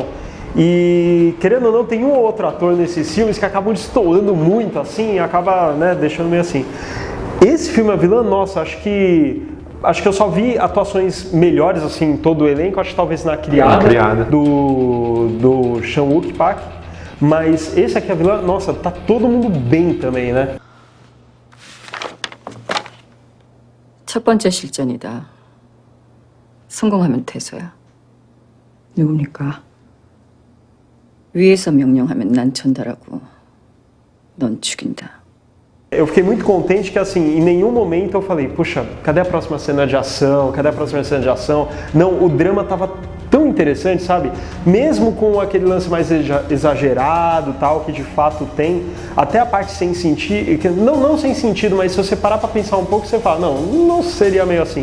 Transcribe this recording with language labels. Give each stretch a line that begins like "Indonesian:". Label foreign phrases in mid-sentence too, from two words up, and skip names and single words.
Portuguese: E, querendo ou não, tem um ou outro ator nesses filmes que acabam destoando muito, assim, e acaba, né, deixando meio assim. Esse filme, A Vilã, nossa, acho que eu só vi atuações melhores, assim, em todo o elenco, acho que talvez na Criada. Do Chan-wook Park, mas esse aqui, A Vilã, nossa, tá todo mundo bem também, né?
Korean: 첫 번째 실전이다. 성공하면 퇴소야. 누굽니까? 위에서 명령하면 난 전달하고 넌 죽인다.
Portuguese: Eu fiquei muito contente que, assim, em nenhum momento eu falei, puxa, cadê a próxima cena de ação? Cadê a próxima cena de ação? Não, o drama tava tão interessante, sabe? Mesmo com aquele lance mais exagerado, tal, que de fato tem, até a parte sem sentido, não sem sentido, mas se você parar para pensar um pouco, você fala, não seria meio assim.